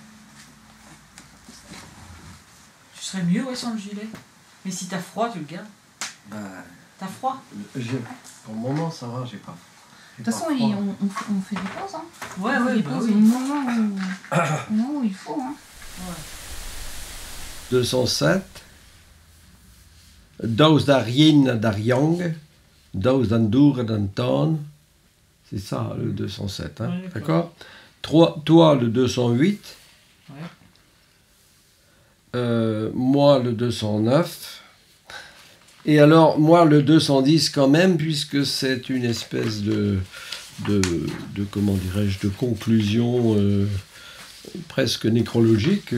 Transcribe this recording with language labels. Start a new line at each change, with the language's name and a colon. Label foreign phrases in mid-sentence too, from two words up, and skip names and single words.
French: Tu serais mieux, ouais, sans le gilet. Mais si t'as froid, tu le gardes. T'as froid? Pour le moment, ça va, j'ai pas. De toute façon, on fait des pauses. Hein. Ouais, on fait ouais, des bah pauses oui. au moment où il faut. Hein. Ouais. 207. Daus d'Arien d'Ariang, Daus d'Andour d'Anton. C'est ça, le 207. Hein, ouais, d'accord. Toi, le 208. Ouais. Moi, le 209. Et alors, moi, le 210 quand même, puisque c'est une espèce de comment dirais-je, de conclusion presque nécrologique.